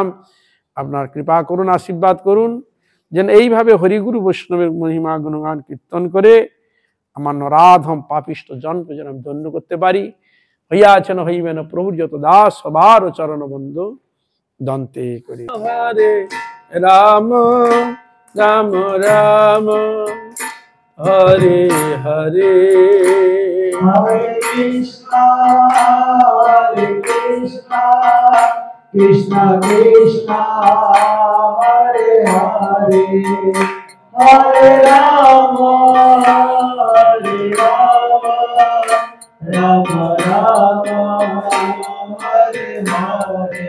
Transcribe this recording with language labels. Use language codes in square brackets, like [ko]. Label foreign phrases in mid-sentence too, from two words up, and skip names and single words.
[bn] আপনার কৃপা করুন, আশীর্বাদ করুন, যেন এইভাবে হরিগুরু বৈষ্ণবের মহিমা গুণগান কীর্তন করে আমার নরাধম পাপিষ্ট জনকে যেন আমি ধন্য করতে পারি। হইয়াছেন হইবেন প্রভুর যত দাস, সবার চরণ বন্ধু দন্তে করি। [sa] হরে রাম রাম রাম হরে হরে, হরে কৃষ্ণ Krishna Krishna Hare Hare Hare Rama Hare Rama Rama Rama Hare Hare